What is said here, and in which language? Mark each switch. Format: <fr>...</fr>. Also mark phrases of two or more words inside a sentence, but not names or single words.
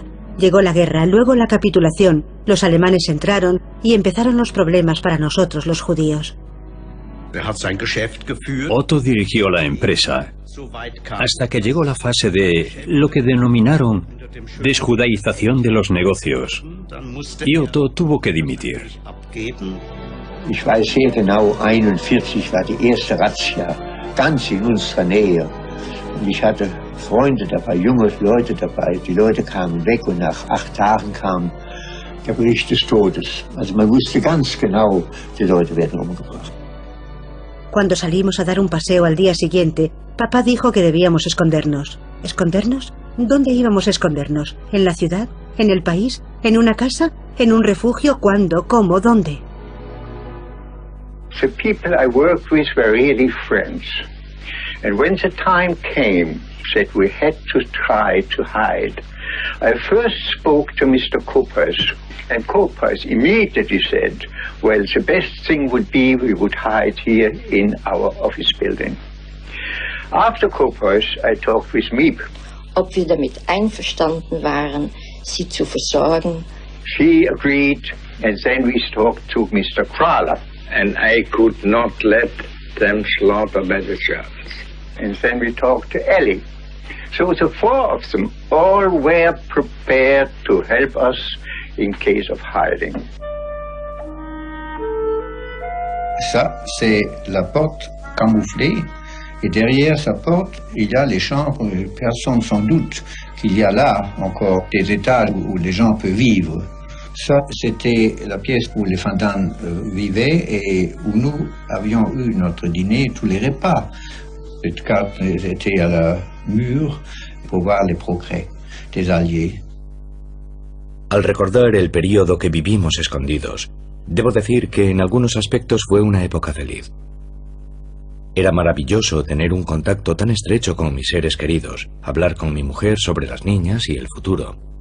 <es>Llegó la guerra, luego la capitulación, los alemanes entraron y empezaron los problemas para nosotros los judíos. Otto dirigió la empresa hasta que llegó la fase de lo que denominaron desjudaización de los negocios y Otto tuvo que dimitir.</es> <de>Ich weiß sehr genau, 41 war die erste Razzia, ganz in unserer Nähe. Und ich hatte Freunde dabei, junge Leute dabei. Die Leute kamen weg und nach 8 Tagen kam der Bericht des Todes. Also man wusste ganz genau, die Leute werden umgebracht.</de> <es>Cuando salimos a dar un paseo al día siguiente, papá dijo que debíamos escondernos. ¿Escondernos? ¿Dónde íbamos a escondernos? ¿En la ciudad? ¿En el país? ¿En una casa? ¿En un refugio? ¿Cuándo? ¿Cómo? ¿Dónde?</es> <en>The people I worked with were really friends. And when the time came that we had to try to hide, I first spoke to Mr. Koppers, and Koppers immediately said, well, the best thing would be we would hide here in our office building. After Koppers, I talked with Miep.</en> <de>Ob wir damit einverstanden waren, sie zu versorgen.</de> <en>She agreed, and then we talked to Mr. Krahler. And I could not let them slaughter by the Germans. And then we talked to Ellie. So the 4 of them all were prepared to help us in case of hiding.</en> <fr>Ça, c'est la porte camouflée. Et derrière sa porte, il y a les chambres. Personne s'en doute qu'il y a là encore des étages où les gens peuvent vivre. Ça, c'était la pièce où les Fantin vivaient et où nous avions eu notre dîner, tous les repas. Cette carte était à la mur pour voir les progrès des Alliés.</fr> <es>Al recordar el periodo que vivimos escondidos, debo decir que en algunos aspectos fue una época feliz. Era maravilloso tener un contacto tan estrecho con mis seres queridos, hablar con mi mujer sobre las niñas y el futuro.</es>